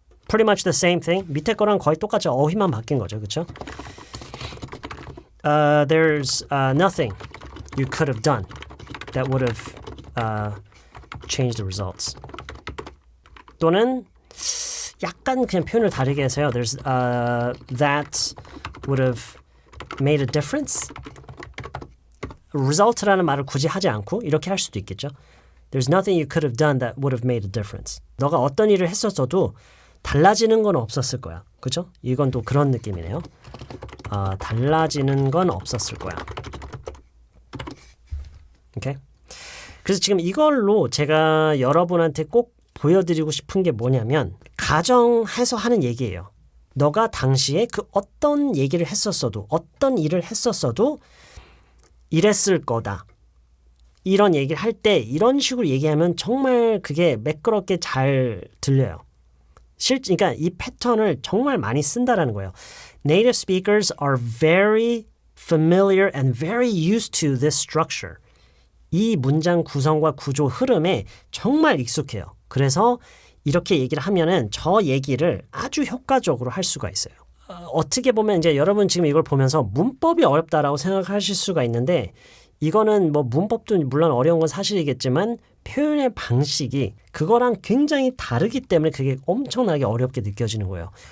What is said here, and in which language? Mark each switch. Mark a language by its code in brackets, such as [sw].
[en] Pretty much the same thing. [ko] 밑에 거랑 거의 똑같죠. 어휘만 바뀐 거죠. 그쵸? [en] There's nothing you could have done that would have changed the results. [ko] 또는 약간 그냥 표현을 다르게 해서요. [en] There's that would have made a difference. [ko] result라는 말을 굳이 하지 않고 이렇게 할 수도 있겠죠. [en] There's nothing you could have done that would have made a difference. [ko] 너가 어떤 일을 했었어도 달라지는 건 없었을 거야. 그죠? 이건 또 그런 느낌이네요. 달라지는 건 없었을 거야. 오케이? 그래서 지금 이걸로 제가 여러분한테 꼭 보여드리고 싶은 게 뭐냐면 가정해서 하는 얘기예요. 너가 당시에 그 어떤 얘기를 했었어도 어떤 일을 했었어도 이랬을 거다. 이런 얘기를 할 때 이런 식으로 얘기하면 정말 그게 매끄럽게 잘 들려요. 그러니까 이 패턴을 정말 많이 쓴다라는 거예요. [en] Native speakers are very familiar and very used to this structure. [ko] 이 문장 구성과 구조 흐름에 정말 익숙해요. 그래서 이렇게 얘기를 하면은 저 얘기를 아주 효과적으로 할 수가 있어요. 어떻게 보면 이제 여러분 지금 이걸 보면서 문법이 어렵다라고 생각하실 수가 있는데 이거는 뭐 문법도 물론 어려운 건 사실이겠지만 표현의 방식이 그거랑 굉장히 다르기 때문에 그게 엄청나게 어렵게 느껴지는 거예요.